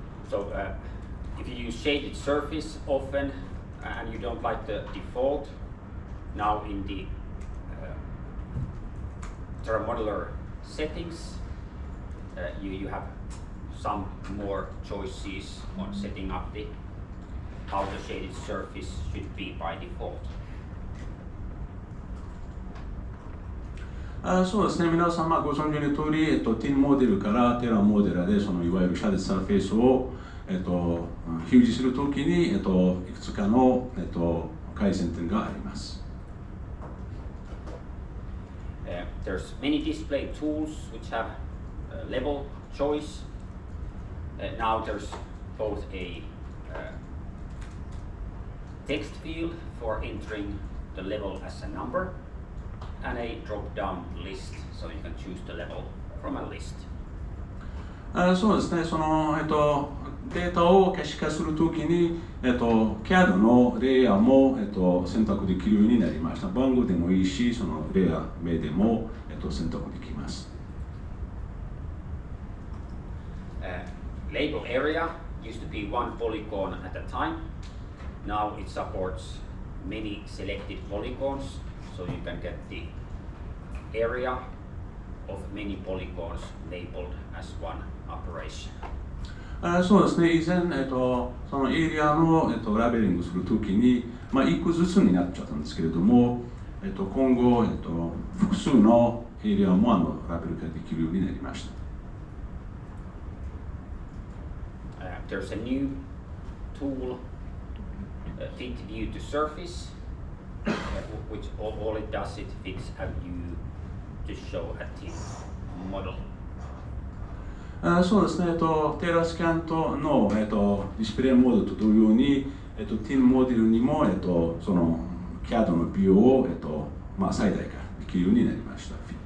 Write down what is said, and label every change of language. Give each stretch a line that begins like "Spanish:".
English: So, if you use shaded surface often and you don't like the default, now in the TerraModeler settings, you have some more choices on setting up how the shaded surface should be by default.
Japanese: そうですね、皆さんご存知の通り、TIN モデルからテラモデラでそのいわゆるシャデッドサーフェイスを、表示するときに、いくつかの、改善点があります。
English: There's many display tools which have level choice. Now there's both a text field for entering the level as a number and a drop-down list, so you can choose the level from a list.
Japanese: そうですね、その、データを可視化するときに、CAD のレイヤーも、選択できるようになりました。番号でもいいし、そのレイヤー名でも、選択できます。
English: Label area used to be one polygon at a time. Now it supports many selected polygons, so you can get the area of many polygons labeled as one operation.
Japanese: そうですね、以前、そのエリアの、ラベリングするときに、1個ずつになっちゃったんですけれども、今後、複数のエリアもラベルができるようになりました。
English: There's a new tool, fit view to surface, which all it does, it fits a view to show a TIN model.
Japanese: そうですね、テラスキャントの、ディスプレイモードと同様に、TIN モデルにも、その CAD のビューを、最大化できるようになりました。